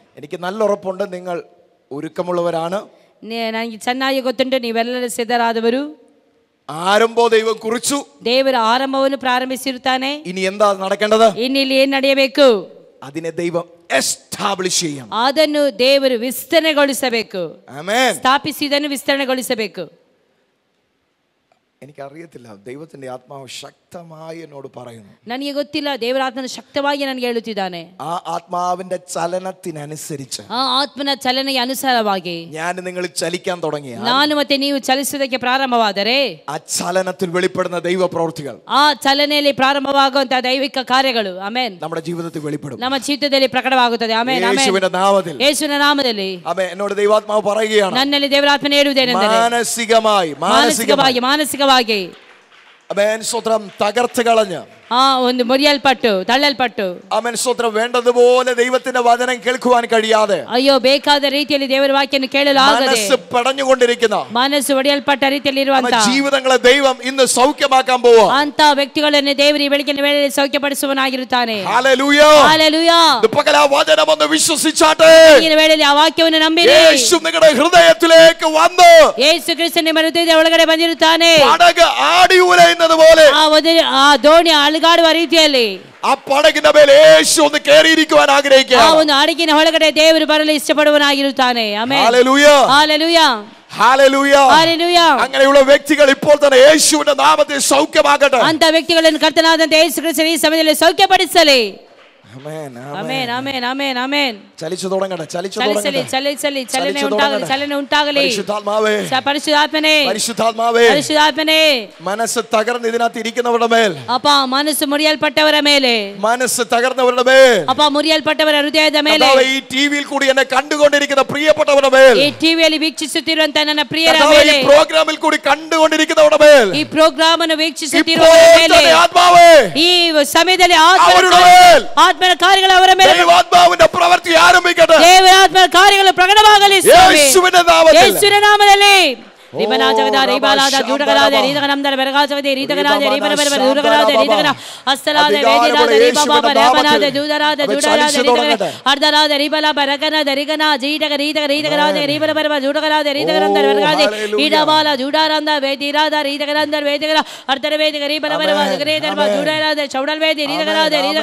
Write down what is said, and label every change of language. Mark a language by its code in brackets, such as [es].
[ml] എനിക്ക് നല്ല ഉറപ്പുണ്ട് നിങ്ങൾ ഒരുക്കമുള്ളവരാണ്. [kn] ನನಗೆ ಚೆನ್ನಾಗಿ ಗೊತ್ತುಂಟು ನೀವೆಲ್ಲರೂ ಸಿದ್ಧರಾದವರು. [ml] ആരംഭോ ദൈവം കുറിച്ചു, [kn] ದೇವರ ಆರಂಭವನ್ನು ಪ್ರಾರಂಭಿಸಿರುತ್ತಾನೆ. [ml] ഇനി എന്താ നടക്കേണ്ടത്? [kn] ಇನ್ನಿಲ್ಲಿ ಏನ್ ನಡೆಯಬೇಕು? [ml] അതിനെ ദൈവം എസ്റ്റാബ്ലിഷ് ചെയ്യണം. [kn] ಅದನ್ನು ದೇವರು ವಿಸ್ತರಣೆಗೊಳಿಸಬೇಕು. [ml] ആമേൻ. [kn] ಸ್ಥಾಪಿಸಿದನ್ನು ವಿಸ್ತರಣೆಗೊಳಿಸಬೇಕು. [ml] എനിക്കറിയത്തില്ല, ദൈവത്തിന്റെ ആത്മാവ് ശക്തമായി എന്നോട് പറയുന്നു. [kn] ನನಗೆ ಗೊತ್ತಿಲ್ಲ, ದೇವರ ಆತ್ಮನು ಶಕ್ತವಾಗಿ ನನಗೆ ಹೇಳುತ್ತಿದ್ದಾನೆ. [ml] ആ ആത്മാവിന്റെ ചലനത്തിനനുസരിച്ച്, [kn] ಆ ಆತ್ಮನ ಚಲನೆಗೆ ಅನುಸಾರವಾಗಿ [ml] ഞാൻ നിങ്ങൾ ചലിക്കാൻ തുടങ്ങിയ, [kn] ನಾನು ಮತ್ತೆ ನೀವು ಚಲಿಸುವುದಕ್ಕೆ ಪ್ರಾರಂಭವಾದರೆ [ml] ആ ചലനത്തിൽ വെളിപ്പെടുന്ന ദൈവ പ്രവൃത്തികൾ, [kn] ಆ ಚಲನೆಯಲ್ಲಿ ಪ್ರಾರಂಭವಾಗುವಂತಹ ದೈವಿಕ ಕಾರ್ಯಗಳು ಆಮೆನ್ [ml] നമ്മുടെ ജീവിതത്തിൽ വെളിപ്പെടും, [kn] ನಮ್ಮ ಜೀವಿತದಲ್ಲಿ ಪ್ರಕಟವಾಗುತ್ತದೆ. Amen amen. [ml] യേശുവിന്റെ നാമത്തിൽ, [kn] ಯೇಸುವಿನ ನಾಮದಲ್ಲಿ [ml] ആമേൻ. എന്നോട് ദൈവാത്മാവ് പറയുകയാണ്, [kn] ನನ್ನಲ್ಲಿ ದೇವರ ಆತ್ಮನೇ ಹೇಳುವುದೇನೆಂದರೆ ಮಾನಸಿಕವಾಗಿ [ml] ആമേൻ സ്വത്രം തകർത്ത് കളഞ്ഞ്, [kn] ಒಂದು ಮುರಿಯಲ್ಪಟ್ಟು ತಳ್ಳಲ್ಪಟ್ಟು, [ml] ആമേൻ സ്വത്രം വേണ്ടതുപോലെ ദൈവത്തിന്റെ വചനം കേൾക്കുവാൻ കഴിയാതെ, [kn] ಅಯ್ಯೋ ಬೇಕಾದ ರೀತಿಯಲ್ಲಿ ದೇವರ ವಾಕ್ಯವನ್ನು ಕೇಳಲು ಆಗದೆ [ml] മനസ്സ് പടഞ്ഞുകൊണ്ടിരിക്കുന്ന, [kn] ಮನಸ್ಸು ಒಡೆಯಲ್ಪಟ್ಟ ರೀತಿಯಲ್ಲಿ ಇರುವಂತಹ [ml] ജീവിതങ്ങളെ ദൈവം ഇന്ന് സൗഖ്യമാക്കാൻ പോവാ. [kn] ಅಂತ ವ್ಯಕ್ತಿಗಳನ್ನು ದೇವರು ಈ ಬೆಳಗಿನ ವೇಳೆಯಲ್ಲಿ ಸೌಖ್ಯಪಡಿಸುವನಾಗಿರುತ್ತಾನೆ. [ml] ഹല്ലേലൂയ. [kn] ಹಲ್ಲೆಲೂಯಾ. [ml] പകൽ ആ വചനം ഒന്ന് വിശ്വസിച്ചാട്ടെ. [kn] ಈ ವೇಳೆಯಲ್ಲಿ ಆ ವಾಕ್ಯವನ್ನು ನಂಬಿರಿ. [ml] യേശു നിങ്ങളുടെ ഹൃദയത്തിലേക്ക് വന്ന് [kn] ಯೇಸು ಕ್ರಿಸ್ತನ ನಿಮ್ಮ ಹೃದಯದ ಒಳಗಡೆ ಬಂದಿರುತ್ತಾನೆ. [ml] പടക് ആടി ഉലയുന്നത് പോലെ [kn] ಆ ದೋಣಿ ಅಲುಗಾಡುವ ರೀತಿಯಲ್ಲಿ [ml] ആ പടകിന്റെ മേൽ യേശു ഒന്ന് കേറിയിരിക്കുവാൻ ആഗ്രഹിക്കുകയാണ്. [kn] ಆ ಒಂದು ಹಡಗಿನ ಒಳಗಡೆ ದೇವರು ಬರಲು ಇಷ್ಟಪಡುವನಾಗಿರುತ್ತಾನೆ. Amen. [ml] Hallelujah. [kn] Hallelujah. [ml] Hallelujah. [kn] Hallelujah. [ml] അങ്ങനെയുള്ള വ്യക്തികൾ ഇപ്പോൾ തന്നെ യേശുവിന്റെ നാമത്തിൽ സൗഖ്യമാകട്ടെ. [kn] ಅಂತ ವ್ಯಕ್ತಿಗಳನ್ನು ಕರ್ತನಾದಂತ ಯೇಸು ಕ್ರಿಸ್ತನು ಈ ಸಮಯದಲ್ಲಿ ಸೌಖ್ಯಪಡಿಸಲಿ. [ml] ആമേൻ. [kn] Amen amen amen amen. [ml] ചലിച്ചു തുടങ്ങട്ടെ, ചലിച്ചു [kn] ചലിಸಲಿ ചലിಸಲಿ ചലನೆ ಉಂಟಾಗಲಿ, ചലನೆ ಉಂಟಾಗಲಿ. [ml] പരിശുദ്ധാത്മാവേ, [kn] ಪರಿಶುದ್ಧಾತ್ಮನೇ, [ml] പരിശുദ്ധാത്മാവേ, [kn] ಪರಿಶುದ್ಧಾತ್ಮನೇ, [ml] മനസ്സ് തകർന്ന് ഇതിനകത്ത് ഇരിക്കുന്നവരുടെ മേൽ, [kn] ಅಪ್ಪ ಮನಸ್ಸು ಮುರಿಯಲ್ಪಟ್ಟವರ ಮೇಲೆ, [ml] മനസ്സ് തകർന്നവരുടെ മേൽ, [kn] ಅಪ್ಪ ಮುರಿಯಲ್ಪಟ್ಟವರ ಹೃದಯದ ಮೇಲೆ, [ml] ഈ ടിവിയിൽ കൂടി എന്നെ കണ്ടുകൊണ്ടിരിക്കുന്ന പ്രിയപ്പെട്ടവരുടെ മേൽ, [kn] ಈ ಟಿವಿಯಲ್ಲಿ ವೀಕ್ಷಿಸುತ್ತಿರುವಂತ ನನ್ನ ಪ್ರಿಯರ ಮೇಲೆ, [ml] ഈ പ്രോഗ്രാമിൽ കൂടി കണ്ടുകൊണ്ടിരിക്കുന്നവരുടെ മേൽ, [kn] ಈ ಪ್ರೋಗ್ರಾಮ್ ಅನ್ನು ವೀಕ್ಷಿಸುತ್ತಿರುವವರ ಮೇಲೆ, [ml] ആത്മാവേ, [kn] ಈ ಸಮಯದಲ್ಲಿ ಆತ್ಮನ ಕಾರ್ಯಗಳು ಅವರ ಮೇಲೆ, [ml] ദൈവാത്മാവിന്റെ പ്രവൃത്തി ആരംഭിക്കട്ടെ. [kn] ದೇವರ ಆತ್ಮನ ಕಾರ್ಯಗಳು ಪ್ರಕಟವಾಗಲಿ ಸ್ವಾಮಿ. [ml] യേശുവിന്റെ നാമത്തിൽ, [kn] ಯೇಸುವಿನ ನಾಮದಲ್ಲಿ. ರಿಬನಾಜಗದ ರಿಬಾಲಾದ ಜೂಡಗಲಾದ ರೀತಗನಂದರ ಬೆರಗಾಜಗದೆ ರೀತಗನಾದ ರಿಬನಬರ ದೂರಗಲಾದ ರೀತಗನ ಅಸ್ತಲಾದ ವೇದಿರಾದ ರಿಬಾಬ ರಬನಾದ ದೂದರಾದ ಜೂಡರಾದ ರೀತಗನ ಅರ್ಧರಾದ ರಿಬಲ ಬರಗನ ದರಿಗನ ಜೀಟಗ ರೀತಗರಾದ ರಿಬನಬರ ಜೂಡಗಲಾದ ರೀತಗನಂದರ ಬೆರಗಾದೆ ಈಡಬಾಲ ಜೂಡಾರಂದ ವೇದಿರಾದ ರೀತಗನಂದರ ವೇದಿಗರ ಅರ್ಧರ ವೇದಿಗ ರಿಬನಬರ ಗರೇದರ್ಮ ಜೂಡರಾದ ಚೌಡಲ್ ವೇದಿ ರೀತಗರಾದ